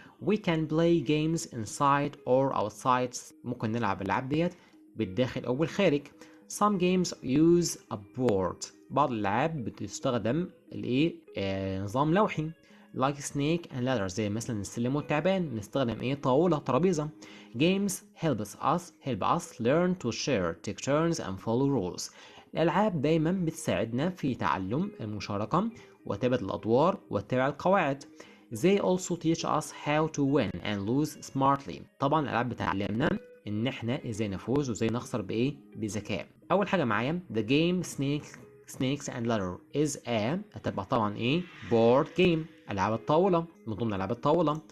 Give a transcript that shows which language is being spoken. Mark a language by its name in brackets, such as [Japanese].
[English] we can play games inside or outside [Arabic] ممكن نلعب الألعاب ديت بالداخل أو بالخارج. [English] some games use a board [Arabic] بعض الألعاب بتستخدم نظام لوحي [English] like snake and ladder [Arabic] زي مثلا السلم والتعبان نستخدم طاولة ترابيزة. [English] games help us learn to share take turns and follow rules [Arabic] الألعاب دايما بتساعدنا في تعلم المشاركة وتبادل الأدوار واتباع القواعد. [English] they also teach us how to win and lose smartly [Arabic] طبعا الألعاب بتعلمنا إن إحنا إزاي نفوز وإزاي نخسر بذكاء. أول حاجة معايا [English] the game snakes and ladder is a [Arabic] هتبقى طبعا board game ألعاب الطاولة من ضمن ألعاب الطاولة.